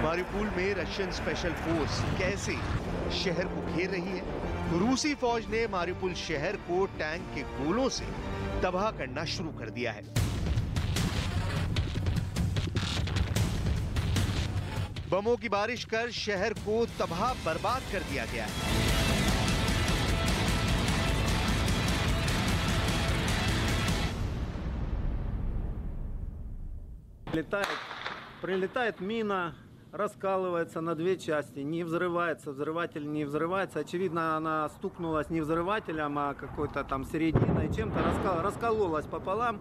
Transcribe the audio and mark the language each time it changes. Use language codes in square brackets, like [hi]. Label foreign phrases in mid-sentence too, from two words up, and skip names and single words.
[hi] मारिउपोल में [en] Russian special force [hi] कैसे शहर को घेर रही है। रूसी फौज ने मारिउपोल शहर को टैंक के गोलों से तबाह करना शुरू कर दिया है। बमों की बारिश कर शहर को तबाह बर्बाद कर दिया गया है। [ru] Прилетает мина, раскалывается на 2 части, не взрывается, взрыватель не взрывается. Очевидно, она стукнулась не взрывателем, а какой-то там серединой, чем-то раскололась пополам.